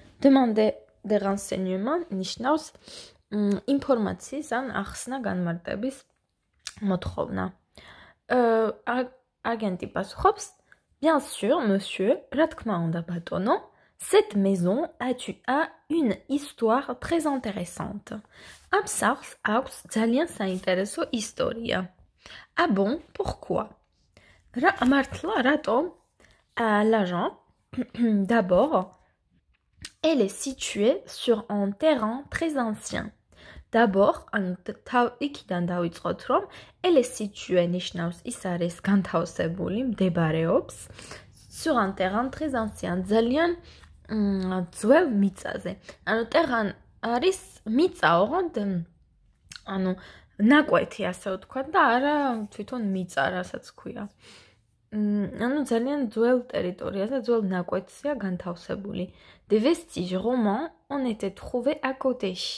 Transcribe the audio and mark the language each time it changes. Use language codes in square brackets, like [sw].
[fr] Demander des renseignements [ka] ნიშნავს ინფორმაციის ან ახსნა განმარტების მოთხოვნა. აგენტი პასუხობს, [fr] bien sûr, monsieur, [ka] რა თქმა უნდა ბატონო, [fr] cette maison a une histoire très intéressante. [ka] Am sახლს აქვს ძალიან საინტერესო ისტორია. [fr] Ah bon, pourquoi? [ka] მართლა, რატომ? [fr] L'agent, d'abord, elle est située sur un terrain très ancien. D'abord, [ka] იქიდან დავიწყოთ, რომ [fr] elle est située [ka] ნიშნავს ის არის განთავსებული, მდებარეობს [fr] sur un terrain très ancien, [ka] ძალიან ძველ მიწაზე. ანუ terrain არის მიწა, ოღონდ ანუ ნაკვეთი, ასე ვთქვათ და არა თვითონ მიწა, რასაც ქვია. ანუ ძალიან ძველ ტერიტორიაზე, ძველ ნაკვეთზეა განთავსებული. [fr] Des vestiges romains ont été trouvés à côté.